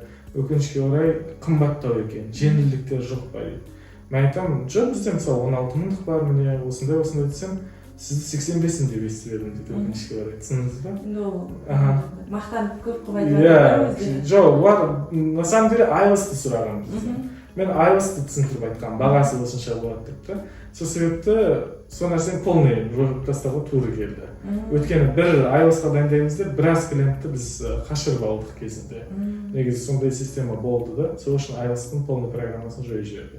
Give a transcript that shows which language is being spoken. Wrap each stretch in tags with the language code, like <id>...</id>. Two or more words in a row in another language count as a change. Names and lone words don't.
<kk>Өкінішке орай қымбаттау екен, жеңілдіктер жоқ па дейді. Мен айтамын, жоқ, бізде мысалы 16.000 бар, міне осындай десем, сізді 85 деп естідім дейді, өкінішке орай. Түсіндіңіз ба? Мақтанып көп айтады. Жоқ,</kk> <ru>на самом деле</ru> <kk>IELTS-ті сұраған бізде. Мен IELTS-ті түсіндіріп айтқан, бағасы осынша болады деп. Сол себепті сол нәрсені полный жойып тастауға тура келді. Өйткені бір IELTS-қа дайындаймыз деп біраз клиентті біз қашырып алдық кезінде. Негізі сондай система болды да, сол үшін IELTS-тың полный программасын жойып жіберді.</kk>